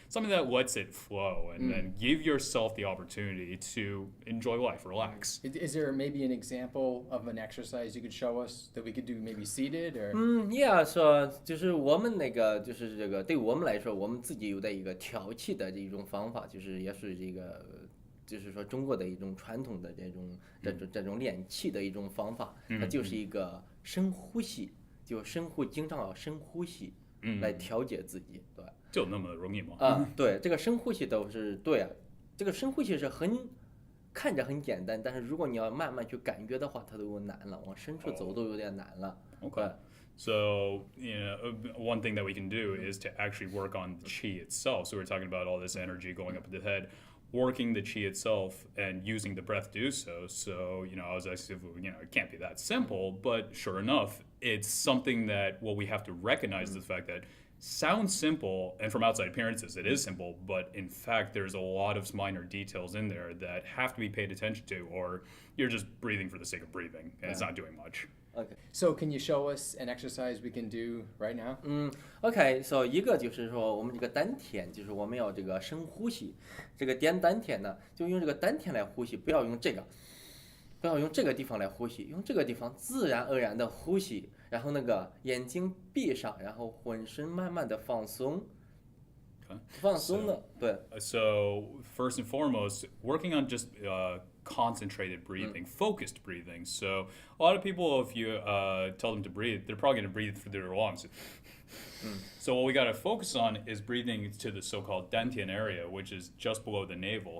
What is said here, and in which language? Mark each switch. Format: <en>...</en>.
<en>Something that lets it flow and then give yourself the opportunity to enjoy life, relax. Is there maybe an example of an exercise you could show us that we could do maybe seated or?</en> <zh>Yeah, 说就是我们那个就是这个对我们来说，我们自己有的一个调气的一种方法，就是也是这个。就是说中国的一种传统的这种练气的一种方法，它就是一个深呼吸，就经常要深呼吸来调节自己，对。就那么容易吗？对，这个深呼吸都是对啊，这个深呼吸是看着很简单，但是如果你要慢慢去感觉的话，它都有难了，往深处走都有点难了。</zh> <en>Okay. So, one thing that we can do is to actually work on the chi itself. So we're talking about all this energy going up in the head. working the qi itself and using the breath to do so. So, I was asking, it can't be that simple, but sure enough, it's something that what we have to recognize is the fact that sounds simple, and from outside appearances, it is simple, but in fact, there's a lot of minor details in there that have to be paid attention to, or you're just breathing for the sake of breathing, and it's not doing much. OK， So can you show us an exercise we can do right now? OK，so</en> <zh>一个就是说我们这个丹田，就是我们要这个深呼吸。这个点丹田呢，就用这个丹田来呼吸，不要用这个，不要用这个地方来呼吸，用这个地方自然而然的呼吸，然后那个眼睛闭上，然后浑身慢慢的放松。放松的，对。</zh> <en>So first and foremost, working on just concentrated breathing, focused breathing. So a lot of people, if you tell them to breathe, they're probably going to breathe through their lungs. So what we got to focus on is breathing to the so-called dantian area, which is just below the navel.</en>